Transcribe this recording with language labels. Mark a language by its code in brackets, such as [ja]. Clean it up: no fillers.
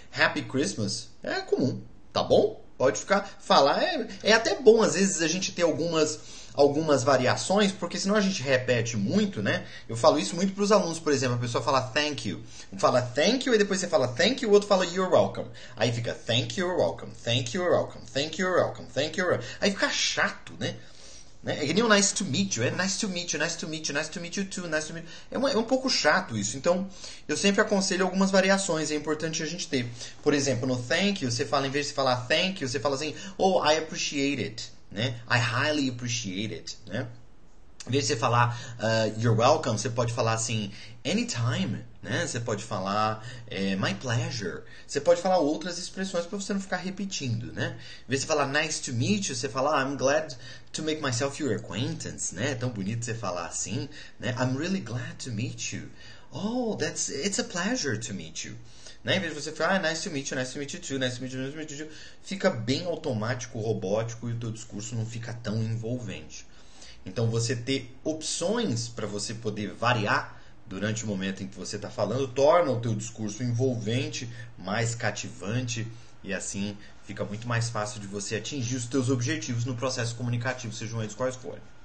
[pt] Happy Christmas é comum. Tá bom? Pode falar. É até bom, às vezes, a gente ter algumas variações, porque senão a gente repete muito, né? Eu falo isso muito para os alunos, por exemplo. A pessoa fala thank you. Fala thank you, e depois você fala thank you, o outro fala [en] you're welcome. [pt] Aí fica [en] thank you, you're welcome. Thank you, you're welcome. Thank you, you're welcome. Thank you, you're welcome. [pt] Aí fica chato, né? É que nem o [en] nice to meet you, nice to meet you, nice to meet you, nice to meet you too, nice to meet you. [pt] É um pouco chato isso, então eu sempre aconselho algumas variações, é importante a gente ter. Por exemplo, no thank you, você fala, em vez de falar thank you, você fala assim, [en] oh, I appreciate it, [pt] né? [en] I highly appreciate it, né? [pt] Em vez de você falar you're welcome, você pode falar assim, anytime, né? Você pode falar [en] my pleasure. [pt] Você pode falar outras expressões para você não ficar repetindo, né? Em vez de você falar [en] nice to meet you, [pt] você fala [en] I'm glad to make myself your acquaintance, né? [pt] É tão bonito você falar assim, né? [en] I'm really glad to meet you. Oh, it's a pleasure to meet you. [pt] Né? Em vez de você falar, [en] nice to meet you, [pt] nice to meet you too, nice to meet you, nice to meet you, fica bem automático, robótico e o teu discurso não fica tão envolvente. Então você ter opções para você poder variar durante o momento em que você está falando torna o teu discurso envolvente, mais cativante e assim fica muito mais fácil de você atingir os teus objetivos no processo comunicativo, sejam eles quais forem.